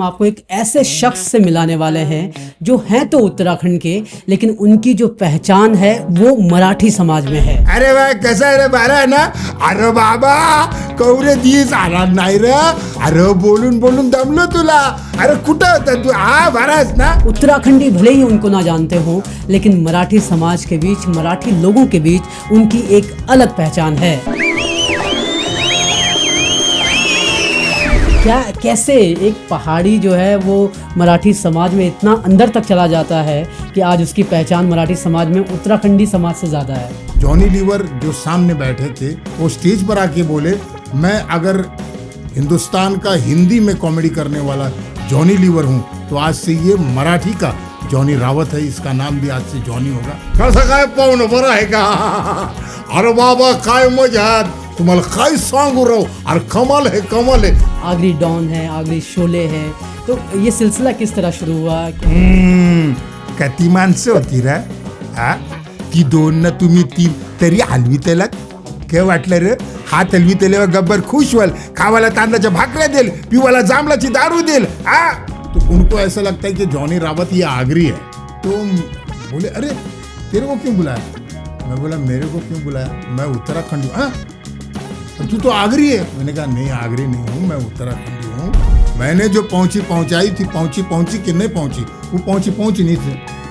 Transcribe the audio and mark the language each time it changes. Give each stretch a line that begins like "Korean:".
Hindi: हम आपको एक ऐसे शख्स से मिलाने वाले हैं जो हैं तो उत्तराखंड के, लेकिन उनकी जो पहचान है वो मराठी समाज में है।
Marathi: अरे भाई कसा आहे रे बरा आहे ना? अरे बाबा कवरे दिस आला नाही रे. अरे बोलून बोलून दमलो तुला. अरे कुठं होता तू? हा बराच ना.
Hindi: उत्तराखंडी भले ही उनको ना जानते हो, लेकिन मराठी समाज के बीच, मराठी लोगों के बीच उनकी एक अलग पहचान है। क्या कैसे एक पहाड़ी जो है वो मराठी समाज में इतना अंदर तक चला जाता है कि आज उसकी पहचान मराठी समाज में उत्तराखंडी समाज से ज़्यादा है। जॉनी लीवर जो सामने बैठे थे वो स्टेज पर आके बोले, मैं अगर हिंदुस्तान का हिंदी में कॉमेडी करने वाला जॉनी लीवर हूँ तो आज से ये मराठी का जॉनी रावत है, इसका नाम भी आज से जॉनी होगा.
Marathi: कसं काय पाहुणं बरं आहे का? अरे बाबा काय मजा, तुम्हाला काय सांगू राव.
Hindi: अरे कमाल है कमाल है. आगरी डॉन है, आगरी शोले है, तो ये सिलसिला किस तरह शुरू हुआ?
Marathi: किती माणसं होती रे हा? ती दोन ना तुम्ही तीन तरी हलवी त्याला काय वाटलं रे? हात हलवी त्याला गब्बर खुश व्हाल, खावाला तांदळाच्या भाकऱ्या देल, पिवाला जांभळाची दारू देल.
Hindi: हा तो उनको ऐसा लगता है कि जॉनी रावत ये आगरी है. तो बोले अरे तेरे को क्यों बुलाया? मैं बोला मेरे को क्यों बुलाया, मैं उत्तराखंड हूँ. हाँ तू तो आगरी है. मैंने कहा नहीं आगरी नहीं हूँ, मैं उत्तराखंडी हूँ. मैंने जो पहुंचाई थी पहुंची कि नहीं पहुंची, वो पहुंची नहीं थी.